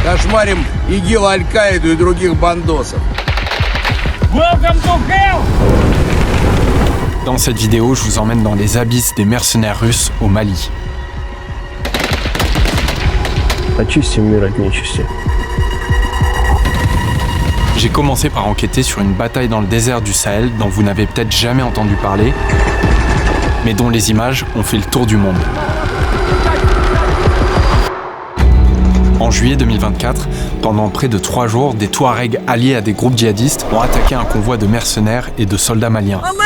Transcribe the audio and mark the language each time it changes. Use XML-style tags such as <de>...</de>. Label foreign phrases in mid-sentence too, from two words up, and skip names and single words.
<ru>кошмарим ИГИЛ, Аль-Каиду и других бандосов.</ru> <en>Welcome to hell!</en> <fr>Dans cette vidéo, je vous emmène dans les abysses des mercenaires russes au Mali.</fr> <ru>Очистим мир от нечисти.</ru> <fr>J'ai commencé par enquêter sur une bataille dans le désert du Sahel dont vous n'avez peut-être jamais entendu parler, mais dont les images ont fait le tour du monde. En juillet 2024, pendant près de 3 jours, des Touaregs alliés à des groupes djihadistes ont attaqué un convoi de mercenaires et de soldats maliens.</fr>